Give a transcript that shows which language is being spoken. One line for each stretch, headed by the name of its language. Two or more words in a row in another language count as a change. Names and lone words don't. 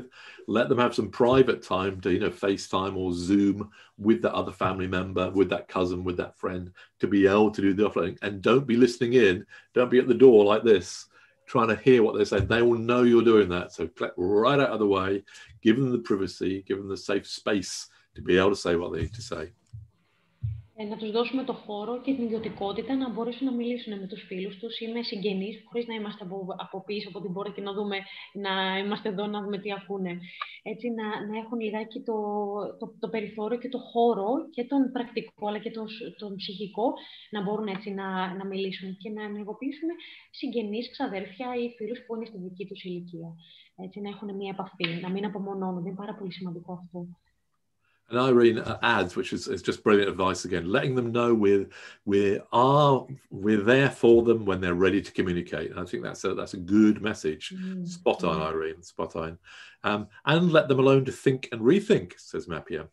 English: Let them have some private time to, you know, FaceTime or Zoom with that other family member, with that cousin, with that friend, to be able to do the offloading. And don't be listening in. Don't be at the door like this, trying to hear what they're saying. They will know you're doing that. So click right out of the way, give them the privacy, give them the safe space to be able to say what they need to say.
Greek: Να τους δώσουμε το χώρο και την ιδιωτικότητα να μπορέσουν να μιλήσουν με τους φίλους τους ή με συγγενείς, χωρίς να είμαστε από πίσω από την πόρτα και να είμαστε εδώ να δούμε τι ακούνε. Έτσι, να έχουν λιγάκι το περιθώριο και το χώρο και τον πρακτικό αλλά και τον ψυχικό να μπορούν έτσι να μιλήσουν και να ενεργοποιήσουν συγγενείς, ξαδέρφια ή φίλους που είναι στη δική τους ηλικία. Έτσι, να έχουν μια επαφή, να μην απομονώνονται. Είναι πάρα πολύ σημαντικό αυτό.
English: And Irene adds, which is just brilliant advice again, letting them know we're there for them when they're ready to communicate. And I think that's a good message. Spot on, Irene, spot on. And let them alone to think and rethink, says Mapia.